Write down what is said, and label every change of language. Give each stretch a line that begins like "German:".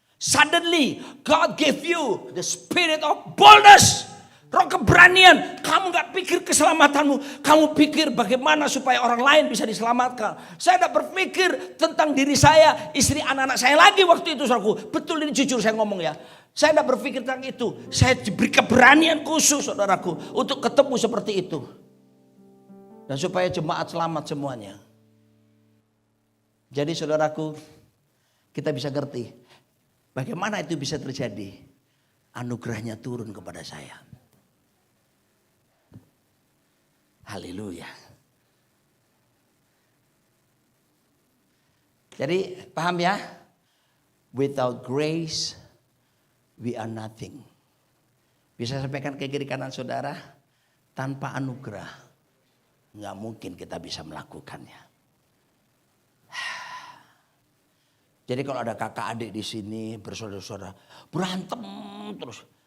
English: Suddenly God gave you the spirit of boldness.
Indonesian: Roh keberanian. Kamu gak pikir keselamatanmu. Kamu pikir bagaimana supaya orang lain bisa diselamatkan. Saya gak berpikir tentang diri saya. Istri anak-anak saya lagi waktu itu saudaraku. Betul ini jujur saya ngomong ya. Saya gak berpikir tentang itu. Saya diberi keberanian khusus saudaraku. Untuk ketemu seperti itu. Dan supaya jemaat selamat semuanya. Jadi saudaraku. Kita bisa ngerti. Bagaimana itu bisa terjadi. Anugerahnya turun kepada saya. Haleluya. Jadi paham ya?
English: Without grace we are nothing.
Indonesian: Bisa sampaikan ke kiri kanan saudara. Tanpa anugerah nggak mungkin kita bisa melakukannya. Jadi kalau ada kakak adik di sini bersaudara-saudara berantem terus.